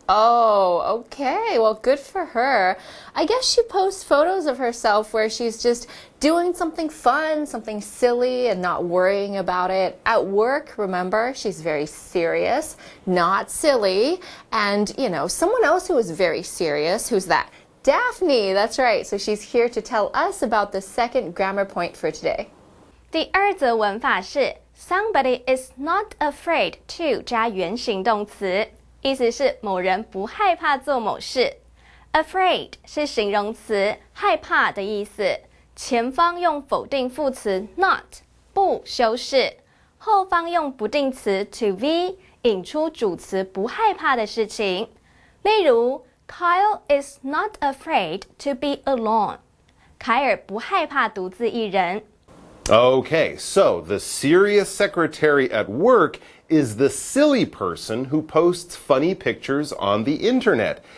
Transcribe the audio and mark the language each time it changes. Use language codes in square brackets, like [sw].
[en] Oh, okay. Well, good for her. I guess she posts photos of herself where she's just doing something fun, something silly, and not worrying about it. At work, remember, she's very serious, not silly. And, you know, someone else who is very serious, who's that? Daphne, that's right. So she's here to tell us about the second grammar point for today. [zh] 第二则文法是 Somebody is not afraid to 加原形动词，意思是某人不害怕做某事。 Afraid 是形容词，害怕的意思。前方用否定副词 not 不修饰，后方用不定词 to be 引出主词不害怕的事情。 [en] 例如 Kyle is not afraid to be alone. [zh] 凯尔不害怕独自一人。 [en] Okay, so the serious secretary at work is the silly person who posts funny pictures on the internet.